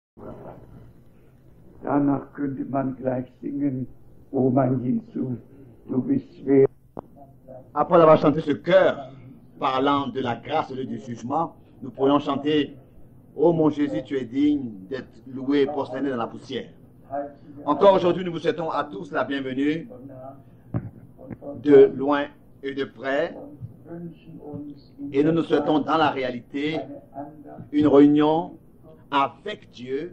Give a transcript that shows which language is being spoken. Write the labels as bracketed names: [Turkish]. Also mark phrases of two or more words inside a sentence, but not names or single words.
[German] Danach könnte man gleich singen, O mein Jesu, du bist wer. [French] Après avoir chanté ce chœur parlant de la grâce et du jugement, nous pourrions chanter Ô mon Jésus, tu es digne d'être loué et prosterné dans la poussière. Encore aujourd'hui, nous vous souhaitons à tous la bienvenue, de loin et de près, et nous nous souhaitons dans la réalité une réunion avec Dieu.